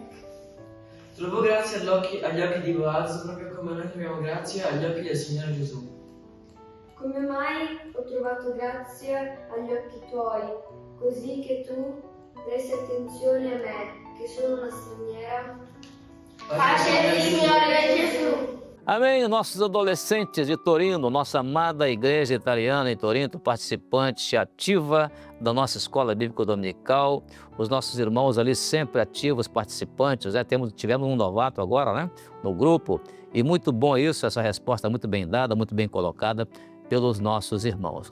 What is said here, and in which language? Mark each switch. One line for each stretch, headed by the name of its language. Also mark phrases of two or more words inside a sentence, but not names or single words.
Italian: Trovò grazia agli occhi di Boaz, proprio come noi troviamo grazia agli occhi del Signore Gesù. Come mai ho trovato grazia agli occhi tuoi, così che tu presti attenzione a me, che sono una straniera?
Portuguese: Pace do Signore Gesù! Amém, nossos adolescentes de Torino, nossa amada igreja italiana em Torino, participante ativa da nossa escola bíblica dominical, os nossos irmãos ali sempre ativos, participantes, tivemos um novato agora, né, no grupo, e muito bom isso, essa resposta muito bem dada, muito bem colocada pelos nossos irmãos.